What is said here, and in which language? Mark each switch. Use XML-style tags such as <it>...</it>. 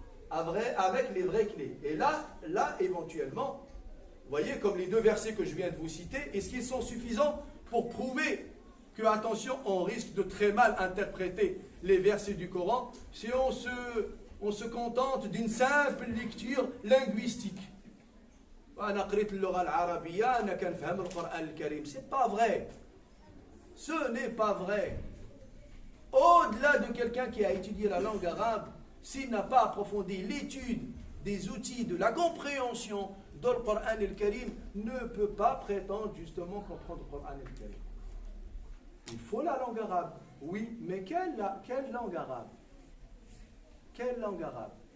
<fr>Avec les vraies clés. Et là, éventuellement, vous voyez, comme les deux versets que je viens de vous citer, est-ce qu'ils sont suffisants pour prouver que, attention, on risque de très mal interpréter les versets du Coran si on se contente d'une simple lecture linguistique.</fr> <ar>أنا قريت اللغة العربية أنا كنفهم القرآن الكريم.</ar> <fr>C'est pas vrai. Ce n'est pas vrai. Au-delà de quelqu'un qui a étudié la langue arabe, s'il n'a pas approfondi l'étude des outils de la compréhension de le Coran al-Karim, ne peut pas prétendre justement comprendre le Coran al-Karim. Il faut la langue arabe, oui, mais quelle langue arabe? Quelle langue arabe?</fr>